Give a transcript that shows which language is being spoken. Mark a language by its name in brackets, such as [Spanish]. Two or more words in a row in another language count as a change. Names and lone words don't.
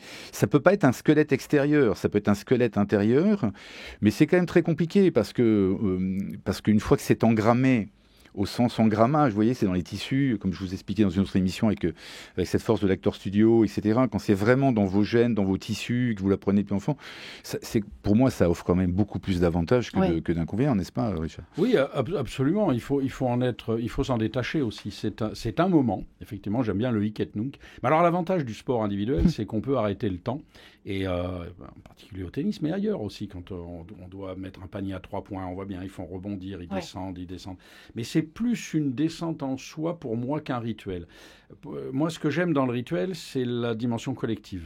[French] Ça peut pas être un squelette extérieur, ça peut être un squelette intérieur, mais c'est quand même très compliqué, parce qu'une fois que c'est engrammé, au sens engrammage, vous voyez, c'est dans les tissus, comme je vous expliquais dans une autre émission avec cette force de l'acteur studio, etc. Quand c'est vraiment dans vos gènes, dans vos tissus, que vous l'apprenez depuis enfant, pour moi, ça offre quand même beaucoup plus d'avantages que d'inconvénients, n'est-ce pas, Richard? Oui, absolument. Il faut s'en détacher aussi. C'est un moment. Effectivement, j'aime bien le [Latin] hic et nunc. [French] Mais alors, l'avantage du sport individuel, c'est qu'on peut arrêter le temps. Et en particulier au tennis, mais ailleurs aussi, quand on doit mettre un panier à 3 points, on voit bien, ils font rebondir, ils descendent. Mais c'est plus une descente en soi pour moi qu'un rituel. Moi, ce que j'aime dans le rituel, c'est la dimension collective.